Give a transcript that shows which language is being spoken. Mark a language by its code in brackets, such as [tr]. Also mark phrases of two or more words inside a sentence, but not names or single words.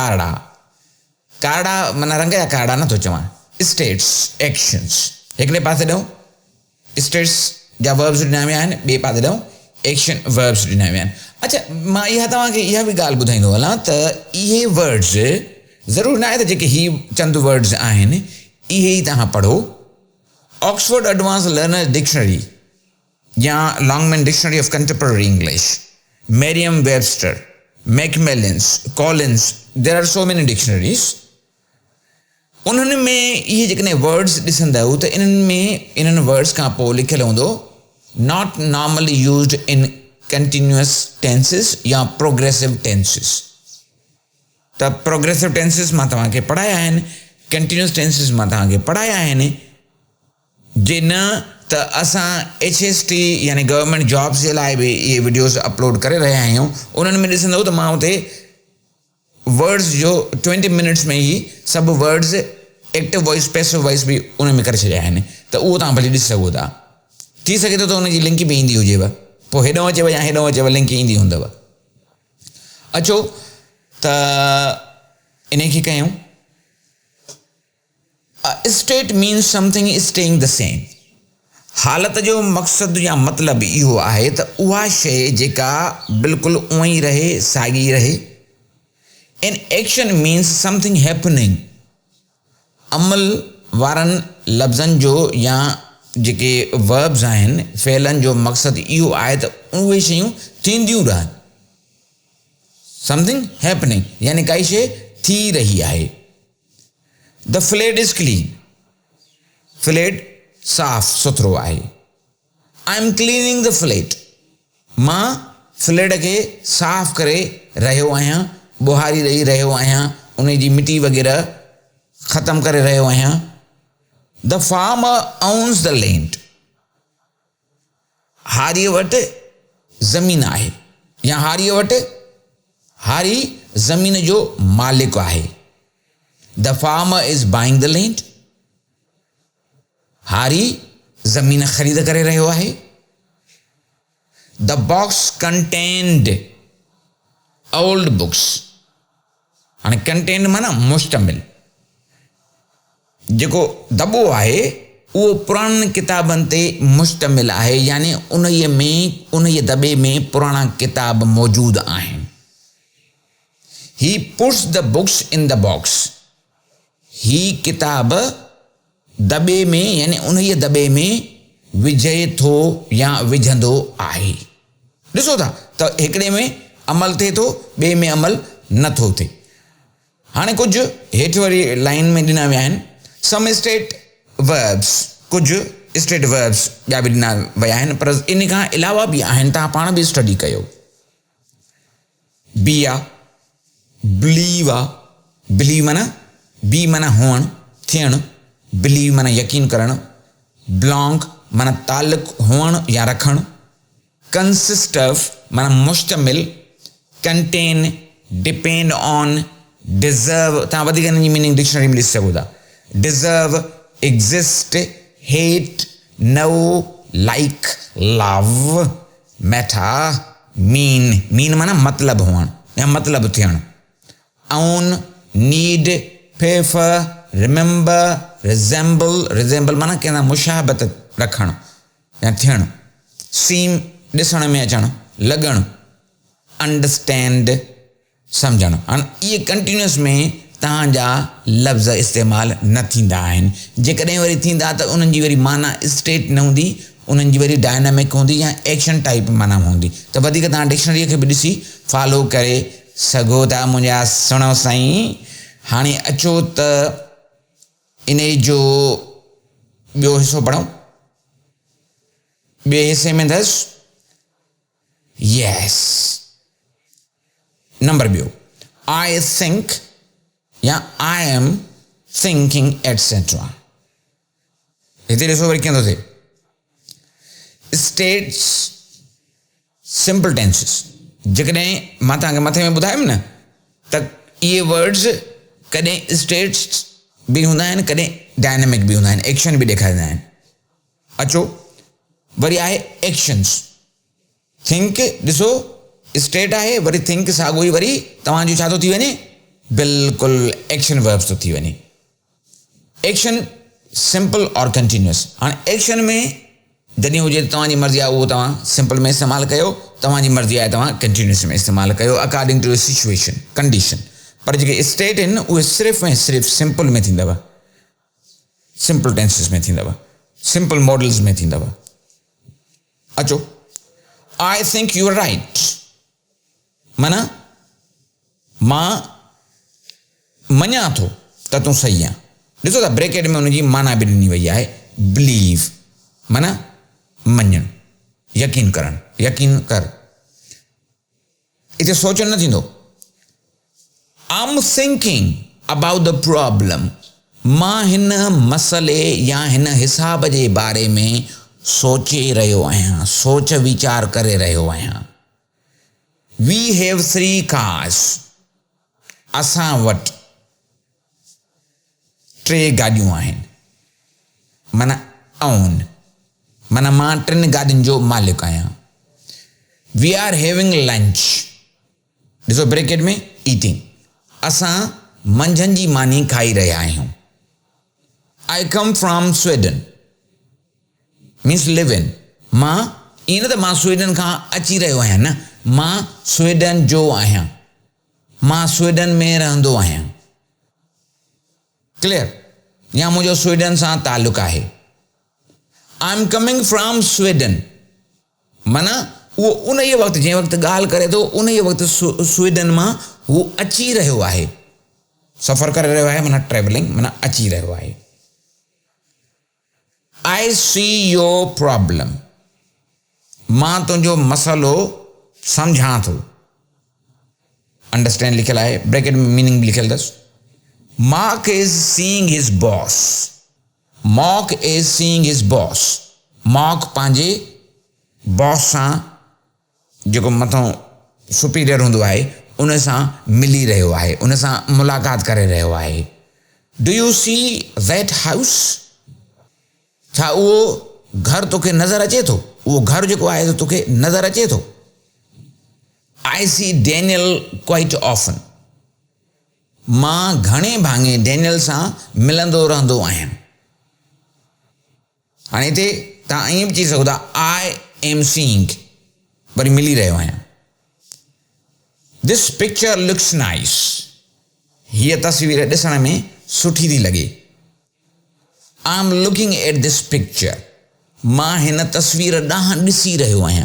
[sd] कारड़ा माना रंग जा कारड़ा नथो चवां [en] states actions [sd] हिकिड़े पासे ॾियूं स्टेट्स जा वर्ब्स ॾिना विया आहिनि ॿिए पासे ॾियूं [en] action verbs [sd] ॾिना विया आहिनि अच्छा मां तव्हांखे इहा बि ॻाल्हि ॿुधाईंदो हलां त इहे वर्ड्स ज़रूरु न आहे त जेके ही चंद वर्ड्स आहिनि इहे ई तव्हां पढ़ो ऑक्सफोर्ड एडवांस लर्नर डिक्शनरी या लॉन्गमैन डिक्शनरी ऑफ कंटेम्पररी इंग्लिश मेरियम वेबस्टर मैकमिलन्स कॉलिन्स [en] there are so many dictionaries [sd] उन्हनि में इहे जेकॾहिं वर्ड्स ॾिसंदव त इन्हनि वर्ड्स खां पोइ लिखियलु हूंदो [en] not normally used in continuous tenses [sd] या [en] progressive tenses [sd] त [en] progressive tenses [sd] मां तव्हांखे पढ़ाया आहिनि [en] continuous tenses [sd] मां तव्हांखे पढ़ाया आहिनि जे न त असां HST यानी [en] government jobs [sd] जे लाइ बि इहे वीडियोज़ अपलोड करे रहिया आहियूं उन्हनि में ॾिसंदव त मां हुते वर्ड्स जो 20 मिनट्स में ई सभु वर्ड्स [en] active voice passive voice [sd] बि उन में करे छॾिया आहिनि त उहो तव्हां भली ॾिसी सघो था थी सघे थो त हुनजी लिंक बि ईंदी हुजेव पोइ हेॾो अचेव या हेॾो अचेव लिंक ईंदी हूंदव अचो त इन खे कयूं [en] state means something is staying the same [sd] हालत जो मक़सदु या मतिलबु इहो आहे त उहा शइ जेका बिल्कुलु उअं ई रहे साॻी रहे [en] an action means something happening [sd] अमल वारनि लफ़्ज़नि जो या जेके वर्ब्स आहिनि फ़इलनि जो मक़सदु इहो आहे त उहे शयूं थींदियूं रहनि [en] something happening [sd] यानी काई शइ थी रही आहे [en] the flat is clean [sd] फ्लेट साफ़ सुथरो आहे [en] I am cleaning the flat [sd] मां फ्लेट खे साफ़ करे रहियो आहियां बुहारी रहियो आहियां उन जी मिटी वग़ैरह ख़तमु करे रहियो आहियां [en] the farmer owns the land [sd] हारीअ वटि ज़मीन आहे या हारी ज़मीन जो मालिक आहे [en] the farmer is buying the land [sd] हारी ज़मीन ख़रीद करे रहियो आहे [en] the box contained old books [sd] हाणे कंटेन्ड माना मुश्तमिल जेको दॿो आहे उहो पुराणनि किताबनि ते मुश्तमिल आहे यानी उन दॿे में पुराणा किताब मौजूदु आहिनि [en] he puts the books in the box [sd] ही किताब दॿे में यानी उन दॿे में विझे थो या विझंदो आहे ॾिसो था त हिकिड़े में अमल थिए थो ॿिए में अमल नथो थिए हाणे कुझु हेठि वरी लाइन में ॾिना विया आहिनि [en] some state verbs [sd] कुझु [en] state verbs [sd] ॿिया बि ॾिना विया आहिनि पर इन खां अलावा बि आहिनि तव्हां पाण बि स्टडी कयो बी आहे बिलीव आहे बिलीव माना बी माना हुअणु थियणु बिलीव माना यकीन करणु बिलोंग माना ताल्लुक़ हुअणु या रखणु [en] consist of [sd] माना मुश्तमिल [en] contain depend on deserve [sd] तव्हां वधीक हिन जी मीनिंग डिक्शनरी में ॾिसी सघो था [en] deserve exist hate know like love matter mean [sd] माना मतिलबु हुअणु या मतिलबु थियणु [en] own need, pay for, remember, resemble [sd] माना कहना मुशाबत रखणु या थियणु, seem ॾिसण में अचणु, लॻणु, understand सम्झणु। हाणे इहे कंटिन्यूअस में तव्हांजा लफ़्ज़ इस्तेमालु न थींदा आहिनि। जेकॾहिं वरी थींदा त उन्हनि जी वरी माना स्टेट न हूंदी, उन्हनि जी वरी डायनामिक हूंदी या एक्शन टाइप माना हूंदी। त वधीक तव्हां डिक्शनरीअ खे बि ॾिसी फॉलो करे सघो था मुंहिंजा सुहिणो साईं। हाणे अचो त इन जो ॿियो हिसो पढ़ूं। ॿिए हिसे में अथसि यस नंबर ॿियो, [en] I think या I am thinking etcetera. [sd] हिते ॾिसो वरी कीअं थो थिए, [en] states simple tenses. [sd] जेकॾहिं मां तव्हांखे मथे में ॿुधायुमि न त इहे वर्ड्स कॾहिं स्टेट्स बि हूंदा आहिनि, कॾहिं डायनेमिक बि हूंदा आहिनि, एक्शन बि ॾेखारींदा आहिनि। अचो वरी आहे एक्शन्स। थिंक ॾिसो स्टेट आहे, वरी थिंक साॻियो ई वरी तव्हांजो छा थो थी वञे, बिल्कुलु [en] action verbs [sd] थो थी वञे। [en] action simple [sd] और कंटिन्यूअस। हाणे एक्शन में जॾहिं हुजे तव्हांजी मर्ज़ी आहे उहो तव्हां सिंपल में इस्तेमालु कयो, तव्हांजी मर्ज़ी आहे तव्हां कंटिन्यूअस में इस्तेमालु कयो [en] according to situation condition. [sd] पर जेके स्टेट आहिनि उहे सिर्फ़ु ऐं सिर्फ़ु सिंपल में थींदव, [en] simple tenses [sd] में थींदव, [en] simple modals [sd] में थींदव। अचो [en] I think you are right [sd] माना मां मञां थो त तूं सही आहे। ॾिसो था ब्रैकेट में हुनजी माना बि ॾिनी वई आहे, बिलीव माना मञणु, यकीन करणु, यकीन कर। हिते सोचणु न थींदो, [en] I am thinking about the problem, [sd] मां हिन मसइले या हिन हिसाब जे बारे में सोचे रहियो आहियां, सोच वीचार करे रहियो आहियां। [en] We have 3 cars, [sd] असां वटि 3 गाॾियूं आहिनि, माना ओन माना मां 3 गाॾियुनि जो मालिक आहियां। [en] we are having lunch, [sd] ॾिसो ब्रैकेट में ईटिंग, असां मंझंदि जी मानी खाई रहिया आहियूं। [en] I come from Sweden means live in, [sd] मां ईअं न त मां स्वीडन खां अची रहियो आहियां, न मां स्वीडन जो आहियां, मां स्वीडन में रहंदो आहियां। क्लियर, या मुंहिंजो स्वीडन सां ताल्लुक़ आहे। [en] I am coming from Sweden [sd] माना उहो उन ई वक़्तु जंहिं वक़्तु ॻाल्हि करे थो उन ई वक़्तु स्वीडन मां हू अची रहियो आहे, सफ़र करे रहियो आहे माना ट्रेवलिंग माना अची रहियो आहे। [en] I see your problem, [sd] मां तुंहिंजो मसइलो सम्झां थो, अंडरस्टैंड लिखियलु आहे, ब्रैकेट में मीनिंग बि लिखियलु अथसि। [en] Mark is seeing his boss, Mock is seeing his boss, [sd] मॉक पंहिंजे बॉस सां जेको मथां सुपीरियर हूंदो आहे उन सां मिली रहियो आहे, उन सां मुलाक़ात करे रहियो आहे। [en] Do you see that house, [sd] छा उहो घर तोखे नज़र अचे थो, उहो घर जेको आहे तोखे नज़र अचे थो। [en] I see Daniel quite often, [sd] मां घणे भाङे डैनियल सां मिलंदो रहंदो आहियां। हाणे हिते तव्हां ईअं बि चई सघो था [en] I am seeing, [sd] वरी मिली रहियो आहियां। [en] This picture looks nice, [sd] हीअ तस्वीर ॾिसण में सुठी थी लॻे। [en] I am looking at this picture, [sd] मां हिन तस्वीर ॾांहुं ॾिसी रहियो आहियां।